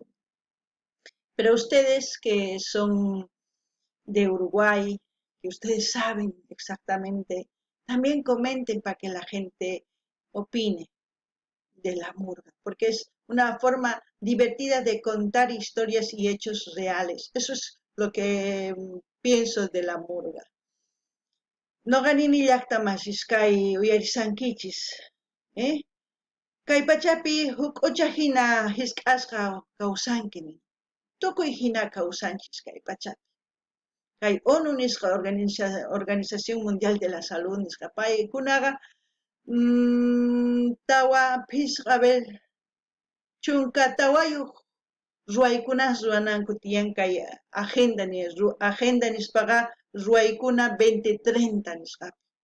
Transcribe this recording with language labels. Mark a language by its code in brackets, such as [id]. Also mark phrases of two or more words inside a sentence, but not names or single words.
[es] Pero ustedes que son de Uruguay, que ustedes saben exactamente, también comenten para que la gente opine de la murga, porque es una forma divertida de contar historias y hechos reales. Eso es lo que pienso de la murga. [qu] No ganini llaqtamanchis kay uyarisankichis, kay pachapi huk ucha hina hisk'asqa kawsanki, tukuy hina kawsanchis kay pachapi. Kay ONU nisqa Organización Mundial de la Salud nisqa paykunaqa tawa pisqa ver chunka tawayuq ruwaykunas ruwananku tiyan kay agenda nispaqa ruwaykuna 2030 nisqapi.